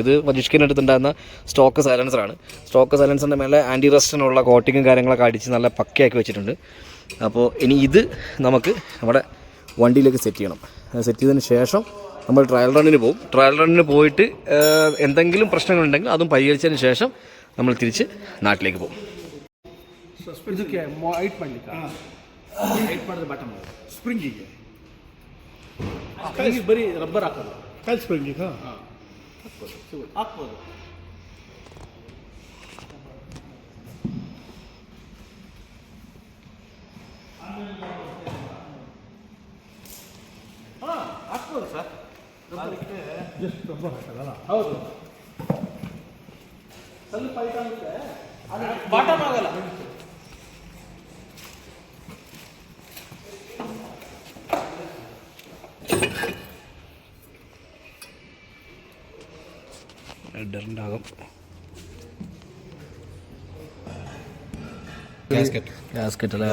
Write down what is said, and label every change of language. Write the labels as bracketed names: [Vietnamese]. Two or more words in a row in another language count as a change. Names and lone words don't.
[Malayalam] ഇത് ഫജിഷ്കിൻ്റെ അടുത്തുണ്ടായിരുന്ന സ്റ്റോക്ക് സൈലൻസറാണ്. സ്റ്റോക്ക് സൈലൻസറിൻ്റെ മേലെ ആൻറ്റി റസ്റ്റിനുള്ള കോട്ടിങ്ങും കാര്യങ്ങളൊക്കെ അടിച്ച് നല്ല പക്കയാക്കി വെച്ചിട്ടുണ്ട്. അപ്പോൾ ഇനി ഇത് നമുക്ക് നമ്മുടെ വണ്ടിയിലേക്ക് സെറ്റ് ചെയ്യണം. സെറ്റ് ചെയ്തതിന് ശേഷം നമ്മൾ ട്രയൽ റണ്ണിന് പോകും. ട്രയൽ റണ്ണിന് പോയിട്ട് എന്തെങ്കിലും പ്രശ്നങ്ങളുണ്ടെങ്കിൽ അതും പരിഹരിച്ചതിന് ശേഷം നമ്മൾ തിരിച്ച് നാട്ടിലേക്ക് പോകും. [Kannada] ಇದಕ್ಕೆ ಹೈಟ್ ಮಾಡಲಿಕ್ಕೆ ಹೈಟ್ ಮಾಡಿದ್ರೆ ಬಾಟಮ್ ಸ್ಪ್ರಿಂಗಿಗೆ ಸ್ಪ್ರಿಂಗಿಗೆ ಬರೀ ರಬ್ಬರ್ ಹಾಕೋದು ಕಲ್ ಸ್ಪ್ರಿಂಗಿಗೆ ಹಾಕ್ಬೋದು. ಹಾಕ್ಬೋದು ಸರ್, ಜಸ್ಟ್ ರಬ್ಬರ್ ಹಾಕೋದಲ್ಲ. ಹೌದು, ಸ್ವಲ್ಪ ಹೈಟ್ ಆಗುತ್ತೆ, ಅದು ಬಾಟಮ್ ಆಗಲ್ಲ. [Malayalam] ഹെഡറിൻ്റാകും ഗ്യാസ്കറ്റ് അല്ലേ?